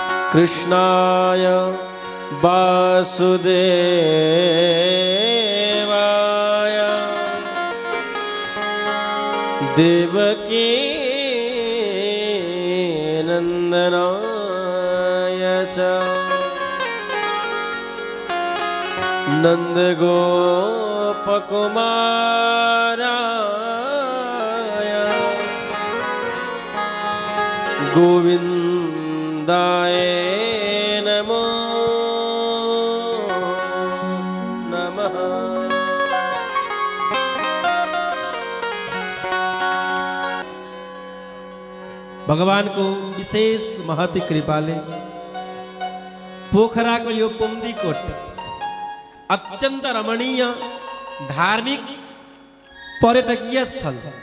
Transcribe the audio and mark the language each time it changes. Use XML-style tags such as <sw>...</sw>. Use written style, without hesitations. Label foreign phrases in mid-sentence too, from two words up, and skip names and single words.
<sa>कृष्णाय वासुदेवाय देवकी नंदनाय च नंदगोपकुमाराय गोविंदाय नमो नमः।</sa> <ne>भगवानको विशेष महती कृपाले पोखराको यो पुम्दीकोट अत्यन्त रमणीय धार्मिक पर्यटकीय स्थल</ne>